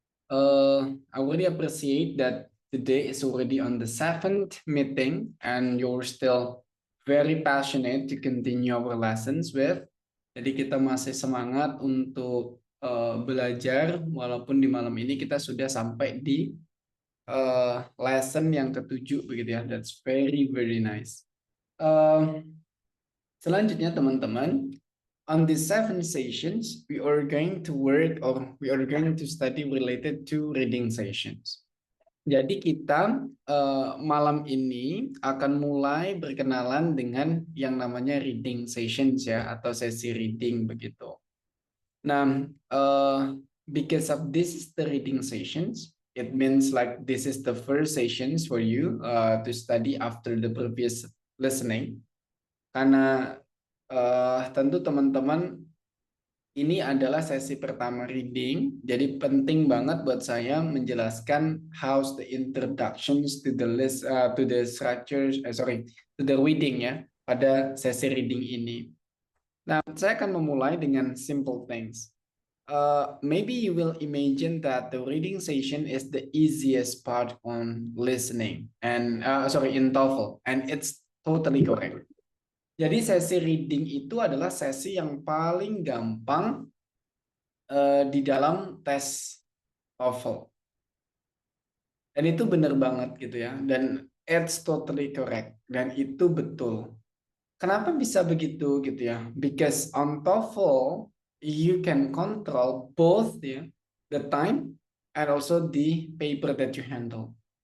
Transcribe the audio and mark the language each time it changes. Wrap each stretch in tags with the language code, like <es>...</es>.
<en>I really appreciate that today is already on the 7th meeting and you're still very passionate to continue our lessons with.</en> <id>Jadi kita masih semangat untuk belajar walaupun di malam ini kita sudah sampai di lesson yang ke-7 begitu ya.</id> <en>That's very nice.</en> <id>Selanjutnya teman-teman,</id> <en>on the 7 sessions, we are going to work or we are going to study related to reading sessions.</en> <id>Jadi kita malam ini akan mulai berkenalan dengan yang namanya reading sessions ya, atau sesi reading begitu.</id> <en>Nah, because of this is the reading sessions, it means like this is the first sessions for you to study after the previous listening.</en> <id>Karena tentu teman-teman ini adalah sesi pertama reading, jadi penting banget buat saya menjelaskan</id> <en>how's the introductions to the list, to the structures, to the reading</en> <id>ya pada sesi reading ini. Nah, saya akan memulai dengan</id> <en>simple things. Maybe you will imagine that the reading session is the easiest part on listening and in TOEFL, and it's totally correct.</en> <id>Jadi sesi reading itu adalah sesi yang paling gampang di dalam tes TOEFL. Dan itu benar banget gitu ya. Dan</id> <en>it's totally correct.</en> <id>Dan itu betul. Kenapa bisa begitu gitu ya?</id> <en>Because on TOEFL, you can control both ya, the time and also the paper that you handle.</en>